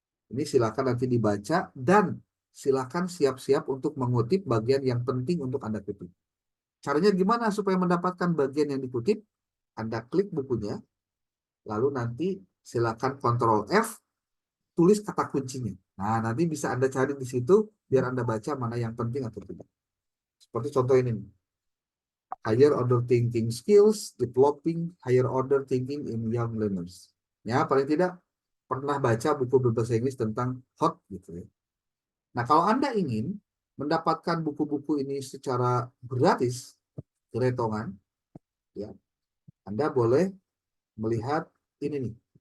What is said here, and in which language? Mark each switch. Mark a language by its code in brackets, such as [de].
[id] Ini silakan nanti dibaca dan silakan siap-siap untuk mengutip bagian yang penting untuk Anda kutip. Caranya gimana supaya mendapatkan bagian yang dikutip? Anda klik bukunya, lalu nanti silakan Ctrl F, tulis kata kuncinya. Nah, nanti bisa Anda cari di situ biar Anda baca mana yang penting atau tidak. Seperti contoh ini. [en] Higher order thinking skills, developing higher order thinking in young learners. [id] Ya, paling tidak pernah baca buku berbahasa Inggris tentang HOT gitu ya. Nah, kalau Anda ingin mendapatkan buku-buku ini secara gratis, geretongan, ya, Anda boleh melihat ini nih.